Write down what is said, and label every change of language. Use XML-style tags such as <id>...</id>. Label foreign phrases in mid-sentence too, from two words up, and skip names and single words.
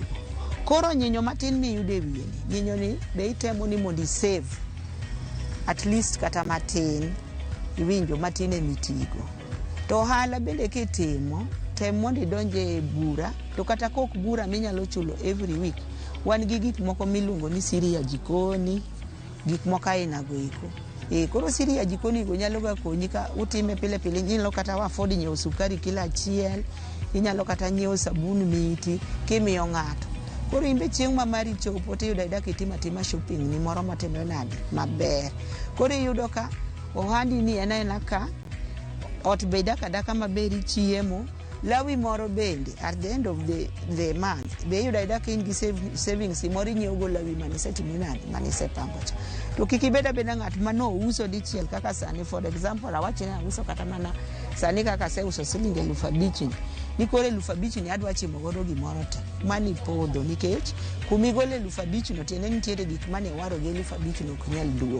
<luo>Koro nyinyo matin miyude wiye ni, nyinyo ni be itemo ni mondi save,</luo> <en>at least</en> <luo>kata matin, iwinjo matin emitigo. To ohala bende kitimo, tem mondi donje bura, to kata kok bura minyalo chulo</luo> <en>every week.</en> <luo>Wan gi gik moko miluongo ni siri ya jikoni, gik moko aina go iko. Koro siri ya jikoni go nyalo ga konyi ka utime pile pile, inyalo kata afford nyiewo sukari kilo achiel, inyalo kata nyiewo sabun miti kimiyo ng'ato. Koro imbe chieng' ma mari chopo tiyudo idak itima tima shopping ni moro matimre nade maber. Koro iyudo ka ohandi ni ena ka ot be daka daka maber, chiemo lawi moro bende</luo> <en>at the end of the month</en> <luo>be iyudo idak in gi savings moro inyiewo go lawi manisetimo nade manisepango cha. To kik ibeda beda ng'at mano uso dichiel kaka sani,</luo> <en>for example</en> <luo>awach ni auso kata mana sani kaka se uso silingi 5,000 ni kore 5,000 ni adwa chimo godo gimoro te mani podho, nikech kumigole 5,000 no tiende nitiere gik mane waro gi 5,000 ok nyal duogo.</luo>